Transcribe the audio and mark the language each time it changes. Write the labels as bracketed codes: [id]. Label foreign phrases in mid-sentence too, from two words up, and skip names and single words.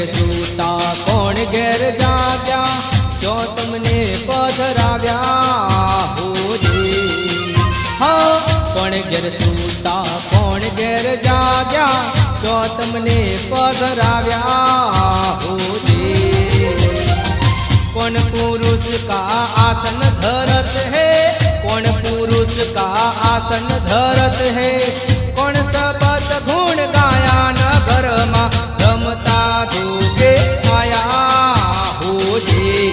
[gu] સૂતા કોણ ઘેર જાગ્યા, જો તમને પધરાવ્યા હો જે। हाँ કોણ ઘેર સૂતા કોણ ઘેર જાગ્યા, જો તમને પધરાવ્યા હો જે। [hi] कौन पुरुष का आसन धरत है, कौन पुरुष का आसन धरत है। कौन सबत गुण गाया नगर मां, रमता जोगे आया हो जे।